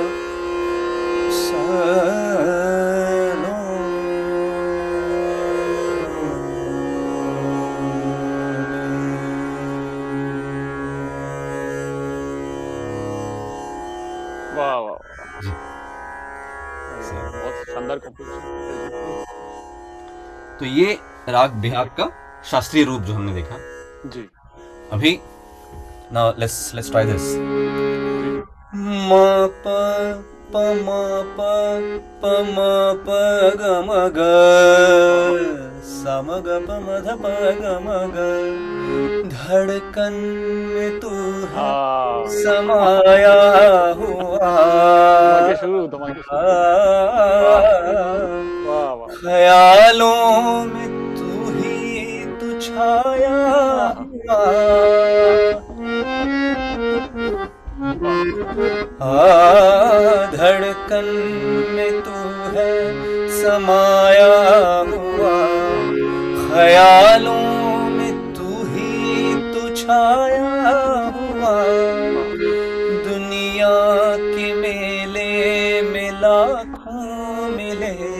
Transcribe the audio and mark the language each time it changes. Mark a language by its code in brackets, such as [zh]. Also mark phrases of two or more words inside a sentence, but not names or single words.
[hi] वाह वाह बहुत शानदार कंपोजिशन। तो ये राग बिहाग का शास्त्रीय रूप जो हमने देखा जी [en] अभी। now let's try this. म प प म प प म प ग म ग स म ग प म ध प ग म ग [hi] धड़कन में तू है हाँ समाया हुआ धमाके शुरू वाह वाह ख्यालों में तू ही तू छाया हुआ धड़कन में तू है समाया हुआ ख्यालों में तू ही तू छाया हुआ दुनिया के मेले में लाखों मिले